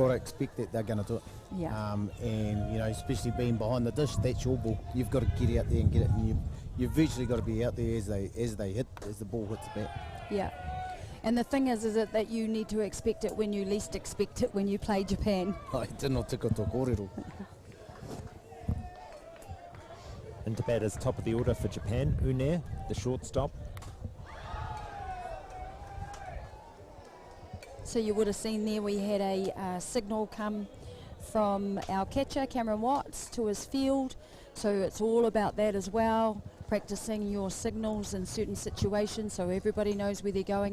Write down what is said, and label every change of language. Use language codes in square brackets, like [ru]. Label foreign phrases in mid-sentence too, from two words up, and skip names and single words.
[en] got to expect that they're going to do it. Yeah. And, you know, especially being behind the dish, that's your ball. You've got to get out there and get it. And you've virtually got to be out there as the ball hits the bat. Yeah. And the thing is that you need to expect it when you least expect it when you play Japan. [mi] Ai, tēnā tika tō kōrero. [en] Into batters top of the order for Japan, Une, the shortstop. So you would have seen there we had a signal come from our catcher, Cameron Watts, to his field. So it's all about that as well, practicing your signals in certain situations so everybody knows where they're going.